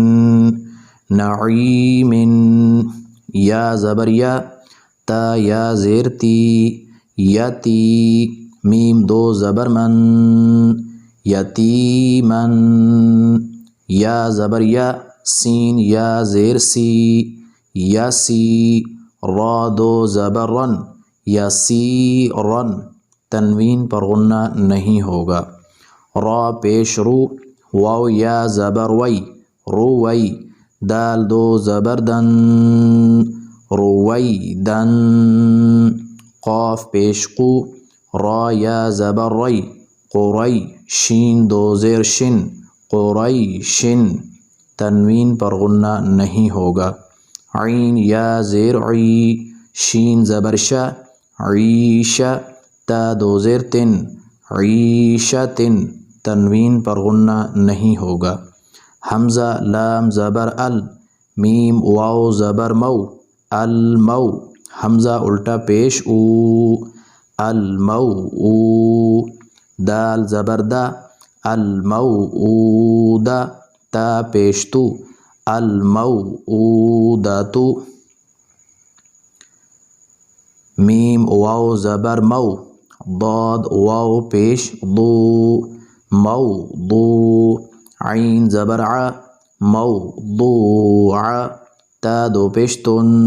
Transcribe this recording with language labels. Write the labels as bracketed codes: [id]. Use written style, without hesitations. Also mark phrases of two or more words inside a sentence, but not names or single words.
[ur] نعیمن، یا زبر یا، تا یا زیر تی یتی، میم دو زبر من یتیمن، یا زبر یا، سین یا زیر سی یسی، را دو زبر رن یسیرن، تنوین پر غنہ نہیں ہوگا۔ را پیش رو، واو یا زبر وی روی، دال دو زبر دن رویدن، قاف پیش قو، را یا زبر ری قری، شین دو زیر شن قریشن، تنوین پر غنہ نہیں ہوگا۔ عین یا زیر عی، شین زبر شا عیشہ، تا دو زیر تن عیشتن، تنوین پر غنہ نہیں ہوگا۔ حمزہ لام زبر ال، میم واو زبر مو المو، حمزہ الٹا پیش او المو او، دال زبر دا الموعودہ، تا پیش تو الموعودۃ، میم واو زبر مو، ضاد واو پیش ضو موضوع، عین زبر ع موضوع، تا دو پیش تن